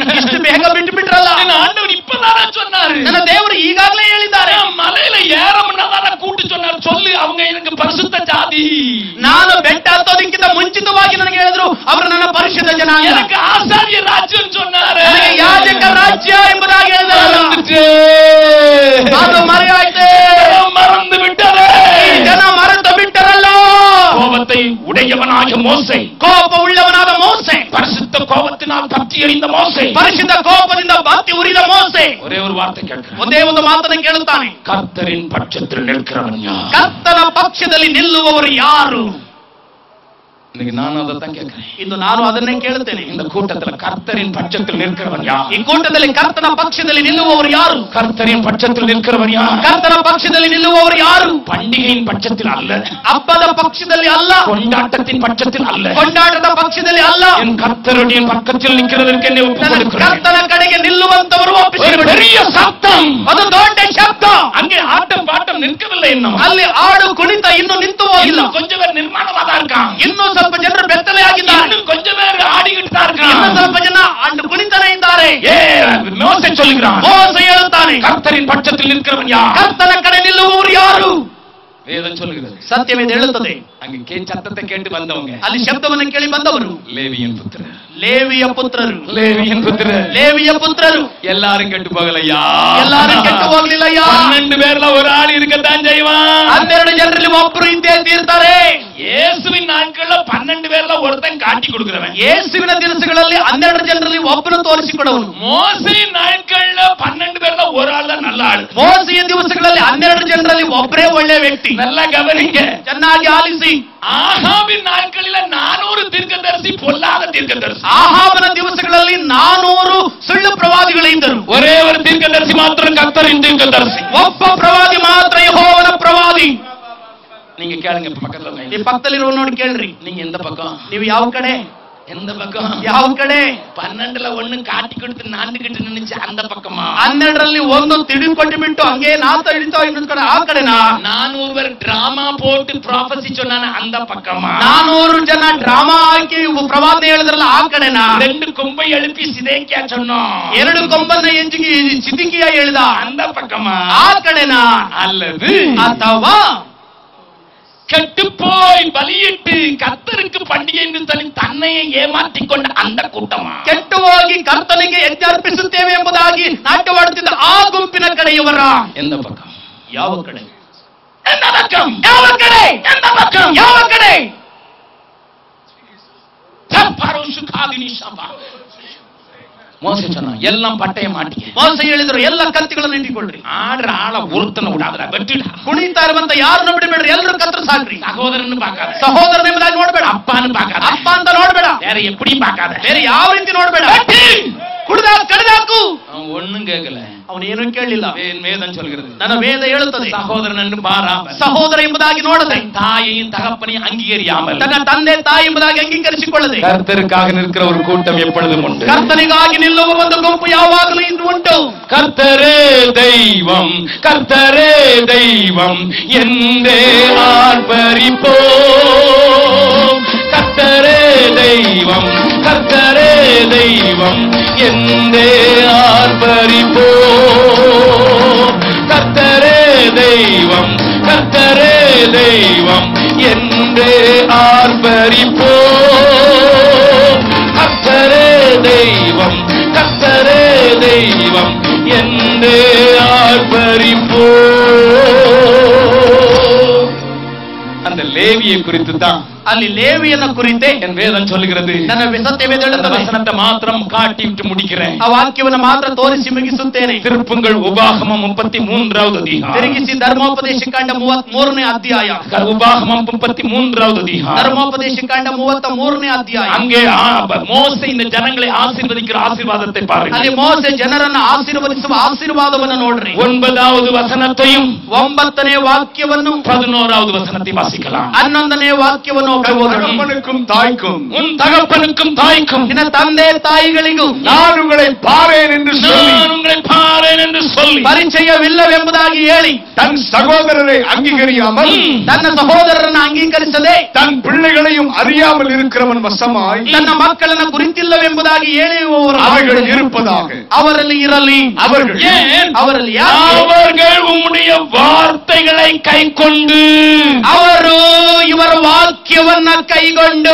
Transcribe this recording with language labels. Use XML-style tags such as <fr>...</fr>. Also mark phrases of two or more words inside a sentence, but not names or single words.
<kn>ಇಷ್ಟು ಬೇಗ ಬಿಟ್ಟು ಬಿಟ್ರಲ್ಲ.</kn> <ta>ஆண்டவர் இப்பதான சொன்னாரு,</ta> <kn>ನನ್ನ ದೇವರು ಈಗಾಗಲೇ ಹೇಳಿದ್ದಾರೆ.</kn> <ta>மலையில ஏற முன்னதான கூட்டு சொன்னார். சொல்லு, அவங்க எனக்கு பரிசுத்த ஜாதி.</ta> <kn>ನಾನು ಬೆಟ್ಟ ಹತ್ತೋದಕ್ಕಿಂತ ಮುಂಚಿತವಾಗಿ ನನಗೆ ಹೇಳಿದ್ರು ಅವರು ನನ್ನ ಪರಿಶುದ್ಧ ಜನಾಂಗ.</kn> <ta>எனக்கு ஆசாரிய ராஜ்யம் சொன்னாரு.</ta> <kn>ನನಗೆ ಯಾಜಕ ರಾಜ್ಯ ಎಂಬುದಾಗಿ ಹೇಳಿದ್ರು. ಅದು ಮರೆಯಾಯ್ತೆ,</kn> <ta>மறந்து விட்டது.</ta> <kn>ಜನ ಮರೆತು ಬಿಟ್ಟರಲ್ಲ.</kn> <ta>கோபத்தை உடையவனாக மோசே,</ta> <kn>ಕೋಪ ಉಳ್ಳವನಾದ ಮೋಸೆ,</kn> <ta>பரிசுத்த கோபத்தினால் பற்றி எறிந்த மோசே,</ta> <kn>ಪರಿಶುದ್ಧ ಕೋಪದಿಂದ ಬಾತಿ ಉರಿದ ಮೋಸೆ</kn> <ta>ஒரே ஒரு வார்த்தை கேட்கிறான்.</ta> <kn>ಒಂದೇ ಒಂದು ಮಾತನ್ನು ಕೇಳುತ್ತಾನೆ.</kn> <ta>கர்த்தரின் பட்சத்தில் நிற்கிறவன் யார்?</ta> <kn>ಕರ್ತನ ಪಕ್ಷದಲ್ಲಿ ನಿಲ್ಲುವವರು ಯಾರು?</kn> <ta>இன்னைக்கு நானும் அதைத்தான் கேட்கிறேன்.</ta> <kn>ಇಂದು ನಾನು ಅದನ್ನೇ ಕೇಳುತ್ತೇನೆ.</kn> <ta>இந்த கூட்டத்துல கர்த்தரின் பட்சத்தில் நிற்கிறவன் யார்?</ta> <kn>ಈ ಕೂಟದಲ್ಲಿ ಕರ್ತನ ಪಕ್ಷದಲ್ಲಿ ನಿಲ್ಲುವವರು ಯಾರು?</kn> <ta>கர்த்தரின் பட்சத்தில் நிற்கிறவன் யார்?</ta> <kn>ಕರ್ತನ ಪಕ್ಷದಲ್ಲಿ ನಿಲ್ಲುವವರು ಯಾರು?</kn> <ta>பண்டிகையின் பட்சத்தில் அல்ல,</ta> <kn>ಹಬ್ಬದ ಪಕ್ಷದಲ್ಲಿ ಅಲ್ಲ,</kn> <ta>கொண்டாட்டத்தின் பட்சத்தில் அல்ல,</ta> <kn>ಕೊಂಡಾಟದ ಪಕ್ಷದಲ್ಲಿ ಅಲ್ಲ,</kn> <ta>என் கர்த்தருடைய பக்கத்தில் நிற்கிறதற்கு என்னை ஒப்புக் கொடுக்கிறேன்.</ta> <kn>ಕರ್ತನ ಕಡೆಗೆ ನಿಲ್ಲುವಂತವರು</kn> <ta>ஒரு</ta> <kn>ಒಪ್ಪಿಸಿಬಿಡಿ.</kn> <ta>பெரிய சத்தம்.</ta> <kn>ಅದು ದೊಡ್ಡ ಶಬ್ದ.</kn> <ta>அங்கே ஆட்டம் பாட்டம் நிற்கவில்லை. இன்னும்</ta> <kn>ಅಲ್ಲಿ ಆಡು ಕುಣಿತ ಇನ್ನು ನಿಂತು ಹೋಗಿಲ್ಲ.</kn> <ta>இன்னும் கொஞ்சம் பேர் நிர்மாணமா தான் இருக்கான்.</ta> <kn>ಇನ್ನೂ ಸ್ವಲ್ಪ ಜನರು ಬೆತ್ತಲೆ ಆಗಿದ್ದಾರೆ.</kn> <ta>இன்னும் கொஞ்சம் பேர் ஆடிக்கிட்டு தான்</ta> <kn>ಇನ್ನು</kn> <ta>இருக்கான்.</ta> <kn>ಸ್ವಲ್ಪ ಜನ ಅಂಡು ಕುಣಿತನೇ ಇದ್ದಾರೆ.</kn> <ta>மோசே சொல்லுகிறான்,</ta> <kn>ಮೋಸ ಹೇಳುತ್ತಾನೆ,</kn> <ta>கர்த்தரின் பட்சத்தில் நிற்கிறவன் யார்?</ta> <kn>ಕರ್ತನ ಕಡೆ ನಿಲ್ಲುವವರು ಯಾರು?</kn> <ta>வேதம் சொல்லுகிறது.</ta> <kn>ಸತ್ಯವೇದ ಹೇಳುತ್ತದೆ.</kn> <ta>அங்கே சத்தத்தை கேட்டு வந்தவங்க</ta> <kn>ಅಲ್ಲಿ ಶಬ್ದವನ್ನು ಕೇಳಿ ಬಂದವರು</kn> <ta>லேவியின் புத்திரர்.</ta> <kn>ಲೇವಿಯ ಪುತ್ರರು.</kn> <ta>லேவியின் புத்திரர்.</ta> <kn>ಲೇವಿಯ ಪುತ್ರರು</kn> <ta>எல்லாரும் கெட்டு போகலையா?</ta> <kn>ಎಲ್ಲರೂ ಕೆಟ್ಟು ಹೋಗ್ಲಿಲ್ಲಯ್ಯ.</kn> <ta>12 பேர்ல ஒரு ஆள் இருக்கத்தான் செய்வான்.</ta> <kn>12 ಜನರಲ್ಲಿ ಒಬ್ಬ ಒಬ್ರು ಇದ್ದೇ ತೀರ್ತಾರೆ.</kn> <ta>இயேசுவின் நாட்கள்ல 12 பேர்ல ஒருத்தன் காட்டி கொடுக்கிறவன்.</ta> <kn>ಯೇಸುವಿನ ದಿವಸಗಳಲ್ಲಿ 12 ಜನರಲ್ಲಿ ಒಬ್ಬನು ತೋರಿಸಿಕೊಡವನು.</kn> <ta>மோசேயின் நாட்கள்ல 12 பேர்ல ஒரு ஆள் தான் நல்ல ஆளு.</ta> <kn>ಮೋಸೆಯ ದಿವಸಗಳಲ್ಲಿ 12 ಜನರಲ್ಲಿ ಒಬ್ಬರೇ ಒಳ್ಳೆ ವ್ಯಕ್ತಿ.</kn> <ta>நல்லா கவனிங்க,</ta> <kn>ಚೆನ್ನಾಗಿ ಆಲಿಸಿ.</kn> <ta>ஆகாபின் நாட்களில 400 தீர்க்கதரிசி பொல்லாத தீர்க்கதரிசி.</ta> <kn>ಆಹಾಬನ ದಿವಸಗಳಲ್ಲಿ 400 ಸುಳ್ಳು ಪ್ರವಾದಿಗಳು ಇದ್ದರು.</kn> <ta>ஒரே ஒரு தீர்க்கதரிசி மாத்திரம் கர்த்தரின் தீர்க்கதரிசி.</ta> <kn>ಒಬ್ಬ ಪ್ರವಾದಿ ಮಾತ್ರ ಯೆಹೋವನ ಪ್ರವಾದಿ.</kn> <ta>நீங்க கேளுங்க பக்கத்துல.</ta> <kn>ಈ ಪಕ್ಕದಲ್ಲಿರೋ ನೋಡಿ ಕೇಳ್ರಿ.</kn> <ta>நீங்க எந்த பக்கம்?</ta> <kn>ನೀವು ಯಾವ ಕಡೆ?</kn> <ta>எந்த பக்கம்?</ta> <kn>ಯಾವ ಕಡೆ?</kn> <ta>12ல ஒண்ணு காட்டி கொடுத்து நாண்டுகிட்டு நினைச்சு அந்த பக்கமா?</ta> <kn>12ರಲ್ಲಿ ಒಂದು ತಿಳಿದುಕೊಂಡು ಬಿಟ್ಟು ಹಂಗೆ ನಾತ ಇಳಿತಾ ಇನ್ನೊಂದು ಕಡೆ ಆ ಕಡೆನಾ?</kn> <ta>400 பேர் டிராமா போட்டு ப்ராஃபசி சொன்னானே அந்த பக்கமா?</ta> <kn>400 ಜನ ಡ್ರಾಮಾ ಹಾಕಿ ಪ್ರವಾದನೆ ಹೇಳಿದ್ರಲ್ಲ ಆ ಕಡೆನಾ?</kn> <ta>2 கொம்பை எழுப்பி சிதைக்கியா சொன்னோம்,</ta> <kn>2 ಕೊಂಬನ್ನ ಎಂಜಿಗೆ ಚಿತಿಕಿಯ ಹೇಳಿದ</kn> <ta>அந்த பக்கமா?</ta> <kn>ಆ ಕಡೆನಾ?</kn> <ta>அல்லது</ta> <kn>ಅಥವಾ</kn> <ta>கெட்டுப்போய் பலியிட்டு கர்த்தருக்கு பண்டிகை என்று தன்னையே ஏமாற்றிக் கொண்ட அந்த கூட்டமா?</ta> <kn>ಕೆಟ್ಟು ಹೋಗಿ ಕರ್ತನಿಗೆ ಯಜ್ಞ ಅರ್ಪಿಸುತ್ತೇವೆ ಎಂಬುದಾಗಿ ನಾಟ್ಯವಾಡುತ್ತಿದ್ದ ಆ ಗುಂಪಿನ ಕಡೆಯವರ?</kn> <ta>எந்த பக்கம்?</ta> <kn>ಯಾವ ಕಡೆ?</kn> <ta>எந்த பக்கம்?</ta> <kn>ಯಾವ ಕಡೆ?</kn> <ta>எந்த பக்கம்?</ta> <kn>ಯಾವ ಕಡೆ?</kn> <ta>மோசே சொன்னா எல்லாம் பட்டய மாட்டீங்க.</ta> <kn>ಮೋಸೆ ಹೇಳಿದ್ರು ಎಲ್ಲ ಕತ್ತಿಗಳನ್ನು ಇಟ್ಟುಕೊಳ್ಳ್ರಿ,</kn> <ta>ஆடுற ஆள ஒருத்தனை விடாதடா, வெட்டுடா.</ta> <kn>ಕುಣಿತಾ ಇರುವಂತ ಯಾರನ್ನು ಬಿಡಬೇಡ್ರಿ, ಎಲ್ಲರೂ ಕತ್ತರಿಸಾಕ್ರಿ.</kn> <ta>சகோதரன்னு பார்க்காத,</ta> <kn>ಸಹೋದರ ಎಂಬುದಾಗಿ ನೋಡ್ಬೇಡ,</kn> <ta>அப்பான்னு பார்க்காத,</ta> <kn>ಅಪ್ಪ ಅಂತ ನೋಡ್ಬೇಡ,</kn> <ta>வேற எப்படியும் பார்க்காத,</ta> <kn>ಬೇರೆ ಯಾವ ರೀತಿ ನೋಡ್ಬೇಡ. ಕಡಿದಾಕು.</kn> <ta>அவன் ஒண்ணும் கேட்கல,</ta> <kn>ಅವನೇನು ಕೇಳಲಿಲ್ಲ.</kn> <ta>வேதம் சொல்கிறது,</ta> <kn>ನನ್ನ ವೇದ ಹೇಳುತ್ತದೆ</kn> <ta>சகோதரன் என்று பாராமல்,</ta> <kn>ಸಹೋದರ ಎಂಬುದಾಗಿ ನೋಡದೆ,</kn> <ta>தாயையும் தகப்பனையும் அங்கீகரியாமல்,</ta> <kn>ತನ್ನ ತಂದೆ ತಾಯಿ ಎಂಬುದಾಗಿ ಅಂಗೀಕರಿಸಿಕೊಳ್ಳದೆ,</kn> <ta>கர்த்தருக்காக நிற்கிற ஒரு கூட்டம் எப்பொழுதும் உண்டு.</ta> <kn>ಕರ್ತನಿಗಾಗಿ ನಿಲ್ಲುವ ಒಂದು ಗುಂಪು ಯಾವಾಗಲೂ ಇಂದು ಉಂಟು.</kn> <ta>கர்த்தரே தெய்வம், கர்த்தரே தெய்வம் என்றே ஆர்ப்பரிப்போம். கர்த்தரே தெய்வம், கர்த்தரே தெய்வம் என்றே ஆர்ப்பரிப்போம். கர்த்தரே தெய்வம், கர்த்தரே தெய்வம் என்றே ஆர்ப்பரிப்போம். கர்த்தரே தெய்வம், கர்த்தரே தெய்வம் என்றே ஆர்ப்பரிப்போம். அந்த லேவியை குறித்து தான்</ta> <kn>ಅಲ್ಲಿ ಲೇವಿಯನ್ನ ಕುರಿತೇ</kn> <ta>என் வேதம் சொல்லுகிறது.</ta> <kn>ನನ್ನ ಸತ್ಯವೇದ</kn> <ta>அந்த</ta> <kn>ಹೇಳುತ್ತದೆ.</kn> <ta>வசனத்தை மாத்திரம் காட்டிவிட்டு முடிக்கிறேன்.</ta> <kn>ಆ ವಾಕ್ಯವನ್ನು ಮಾತ್ರ ತೋರಿಸಿ ಮುಗಿಸುತ್ತೇನೆ.</kn> <ta>திருப்புங்கள் உபாகமம் 33வது அதிகாரம்.</ta> <kn>ತಿರುಗಿಸಿ ಧರ್ಮೋಪದೇಶ ಕಾಂಡ 33ನೇ ಅಧ್ಯಾಯ.</kn> <ta>உபாகமம் 33வது அதிகாரம்.</ta> <kn>ಧರ್ಮೋಪದೇಶ ಕಾಂಡ 33ನೇ ಅಧ್ಯಾಯ.</kn> <ta>அங்கே மோசே இந்த ஜனங்களை ஆசீர்வதிக்கிற ஆசீர்வாதத்தை பாருங்கள்.</ta> <kn>ಅಲ್ಲಿ ಮೋಸೆ ಜನರನ್ನು ಆಶೀರ್ವದಿಸುವ ಆಶೀರ್ವಾದವನ್ನು ನೋಡ್ರಿ.</kn> <ta>9வது வசனத்தையும்</ta> <kn>9ನೇ ವಾಕ್ಯವನ್ನು</kn> <ta>11வது வசனத்தை வாசிக்கலாம்.</ta> <kn>11ನೇ ವಾಕ್ಯವನ್ನು</kn> <ta>தகப்பனுக்கும் தாய்க்கும் உன் தகப்பனுக்கும் தாய்க்கும்</ta> <kn>ನಿನ್ನ ತಂದೆ ತಾಯಿಗಳಿಗೂ</kn> <ta>நான் உங்களை பாரேன் என்று சொல்லி நான் உங்களை பாரேன் என்று சொல்லி</ta> <kn>ಪರಿಚಯವಿಲ್ಲವೆಂಬುದಾಗಿ ಹೇಳಿ</kn> <ta>தன் சகோதரரை அங்கீகரியாமல்</ta> <kn>ತನ್ನ ಸಹೋದರರನ್ನು ಅಂಗೀಕರಿಸದೆ</kn> <ta>தன் பிள்ளைகளையும் அறியாமல் இருக்கிறவன் வசமாய்</ta> <kn>ತನ್ನ ಮಕ್ಕಳನ್ನು ಕುರಿತಿಲ್ಲವೆಂಬುದಾಗಿ ಹೇಳುವವರು</kn> <ta>அவர்கள் இருப்பதாக</ta> <kn>ಅವರಲ್ಲಿ ಇರಲಿ.</kn> <ta>அவர்கள் ஏன்</ta> <kn>ಅವರಲ್ಲಿ ಯಾರು?</kn> <ta>அவர்கள் உம்முடைய வார்த்தைகளை கைக்கொண்டு</ta> <kn>ಅವರು ಇವರ ವಾಕ್ಯವನ್ನ ಕೈಗೊಂಡು</kn>